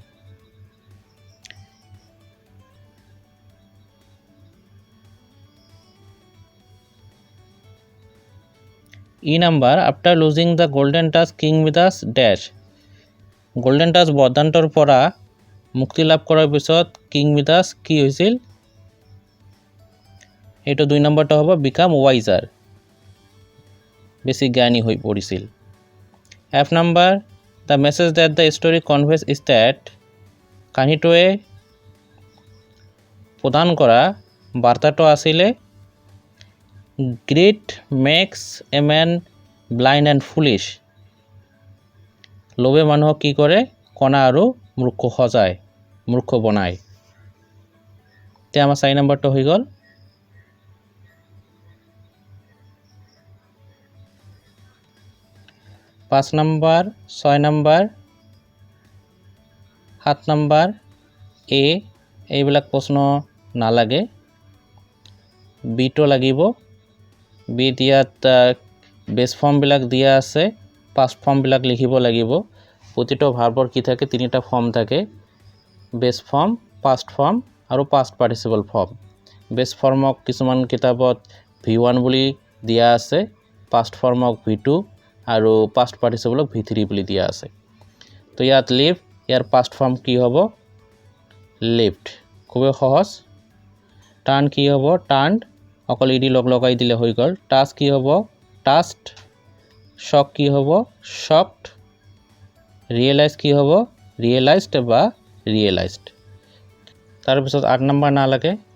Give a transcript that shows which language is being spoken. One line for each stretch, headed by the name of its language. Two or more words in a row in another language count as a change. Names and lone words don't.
Assamese: ই নাম্বার
English: after losing the golden touch
Assamese: king midas dash golden touch বৰদান্তৰ পৰা মুক্তি লাভ কৰাৰ পিছত কিং মিদাস কি হৈছিল এটো 2 নম্বৰটো হ'ব
English: become wiser
Assamese: বেছি জ্ঞানী হৈ পৰিছিল
English: F number the message that the story conveys is that
Assamese: কাহিনীটোৱে প্ৰদান কৰা বাৰ্তাটো আছিল
English: greed makes a man blind and foolish
Assamese: লোভে মানুহক কি কৰে কণা আৰু মূৰ্খ বনায় তে আমাৰ 4 নম্বৰটো হৈ গল 5 নম্বৰ 6 নম্বৰ 7 নম্বৰ এ এইবিলাক প্ৰশ্ন নালাগে বি টো লাগিব বি দিয়াত
English: base form
Assamese: বিলাক দিয়া আছে
English: past form
Assamese: বিলাক লিখিব লাগিব প্ৰতিটো ভাৰ্বৰ কি থাকে তিনিটা ফর্ম থাকে
English: base form past form
Assamese: আৰু
English: past participle form base formক
Assamese: কিছুমান কিতাপত v1 বুলি দিয়া আছে
English: past formক
Assamese: v2 আৰু
English: past participleক
Assamese: v3 বুলি দিয়া আছে তো ইয়াত লিভ ইয়াৰ
English: past form
Assamese: কি হ'ব লিভড খুবেই সহজ টাৰ্ণ কি হ'ব টাৰ্ণড অকল ইডি লগাই দিলে হৈ গ'ল টাচ কি হ'ব টাস্কড শক কি হ'ব শকড ৰিয়েলাইজ কি হ'ব ৰিয়েলাইজড বা ৰিয়েলাইজড তাৰপিছত 8 নম্বৰ নালাগে